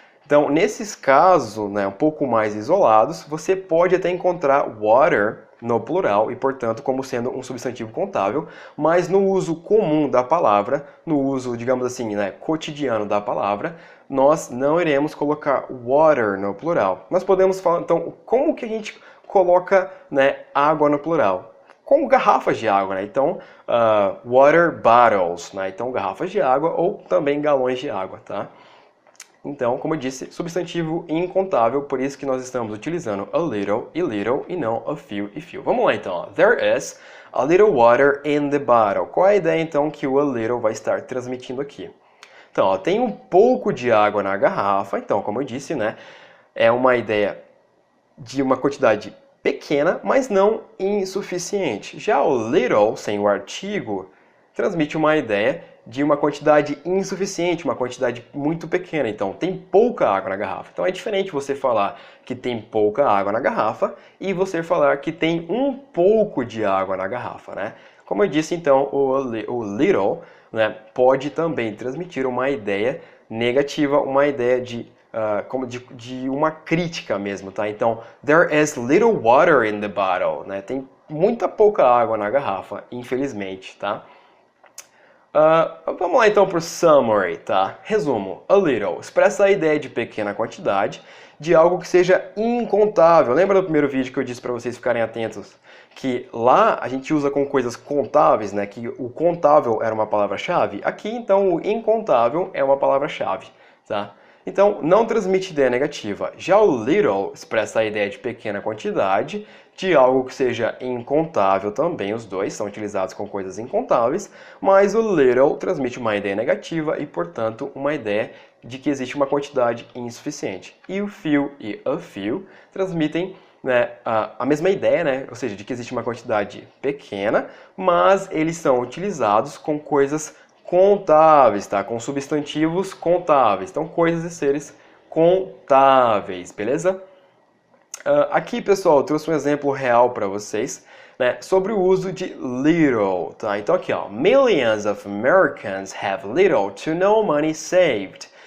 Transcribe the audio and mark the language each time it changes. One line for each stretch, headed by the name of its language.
Portuguese: Então, nesses casos, né, um pouco mais isolados, você pode até encontrar water no plural e, portanto, como sendo um substantivo contável, mas no uso comum da palavra, no uso, digamos assim, né, cotidiano da palavra, nós não iremos colocar water no plural. Nós podemos falar, então, como que a gente coloca, né, água no plural? como garrafas de água, né? Então,
English: water bottles,
Portuguese: né? Então, garrafas de água ou também galões de água, tá? Então, como eu disse, substantivo incontável, por isso que nós estamos utilizando a little e não a few e few. Vamos lá então, ó.
English: There is a little water in the bottle.
Portuguese: Qual é a ideia então que o a little vai estar transmitindo aqui? Então, ó, tem um pouco de água na garrafa, então, como eu disse, né, é uma ideia de uma quantidade pequena, mas não insuficiente. Já o little, sem o artigo, transmite uma ideia de uma quantidade insuficiente, uma quantidade muito pequena. Então, tem pouca água na garrafa. Então, é diferente você falar que tem pouca água na garrafa e você falar que tem um pouco de água na garrafa, né? Como eu disse, então, o little, né, pode também transmitir uma ideia negativa, uma ideia de uma crítica mesmo, tá?
English: Então, there is little water in the bottle, né?
Portuguese: Tem muita pouca água na garrafa, infelizmente, tá? Vamos lá então para o summary, tá? Resumo, a little expressa a ideia de pequena quantidade de algo que seja incontável. Lembra do primeiro vídeo que eu disse para vocês ficarem atentos? Que lá a gente usa com coisas contáveis, né? Que o contável era uma palavra-chave. Aqui, então, o incontável é uma palavra-chave, tá? Então, não transmite ideia negativa. Já o little expressa a ideia de pequena quantidade, de algo que seja incontável também, os dois são utilizados com coisas incontáveis, mas o little transmite uma ideia negativa e, portanto, uma ideia de que existe uma quantidade insuficiente. E o few e a few transmitem, né, a mesma ideia, né? Ou seja, de que existe uma quantidade pequena, mas eles são utilizados com coisas contáveis, tá? Com substantivos contáveis. Então, coisas e seres contáveis, beleza? Aqui, pessoal, eu trouxe um exemplo real para vocês, né, sobre o uso de little, tá? Então, aqui, ó,
English: millions of Americans have little to no money saved.